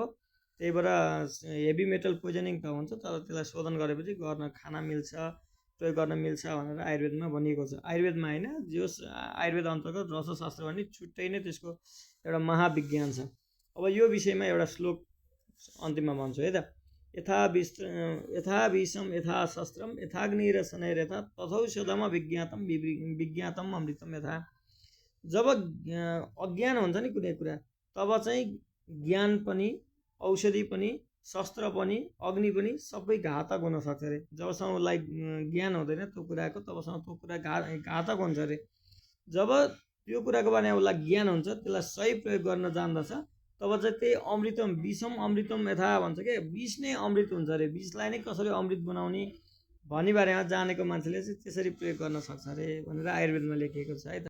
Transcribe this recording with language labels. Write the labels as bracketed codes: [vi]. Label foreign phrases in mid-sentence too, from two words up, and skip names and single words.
[ne] त्यही भएर [en] heavy metal poisoning [ne] त हुन्छ तर त्यसलाई शोधन गरेपछि गर्न खान मिल्छ प्रयोग गर्न मिल्छ भनेर आयुर्वेदमा भनिएको छ। आयुर्वेदमा होइन, जस आयुर्वेद अन्तर्गत रसशास्त्र भन्ने छुट्टै नै त्यसको एउटा महाविज्ञान छ। अब यो विषयमा एउटा श्लोक अन्तिममा भन्छु है त। [sa] यथा विषम यथा शस्त्रम यथाग्निरसनैर्यथा तथौषधम विज्ञातम अमृतम यथा। [ne] जब अज्ञान हुन्छ नि कुनै कुरा, तब चाहिँ ज्ञान पनि औषधि पनि शस्त्र पनि अग्नि पनि सबै घातक हुन सक्छ अरे। जबसम्म उसलाई ज्ञान हुँदैन त्यो कुराको तबसम्म त्यो कुरा घातक हुन्छ अरे। जब त्यो कुराको बारेमा उसलाई ज्ञान हुन्छ, त्यसलाई सही प्रयोग गर्न जान्दछ, तब चाहिँ त्यही [sa] अमृतम विषम अमृतम यथा [ne] भन्छ क्या। विष नै अमृत हुन्छ अरे। विषलाई नै कसरी अमृत बनाउने भन्ने बारेमा जानेको मान्छेले चाहिँ त्यसरी प्रयोग गर्न सक्छ अरे भनेर आयुर्वेदमा लेखिएको छ है त।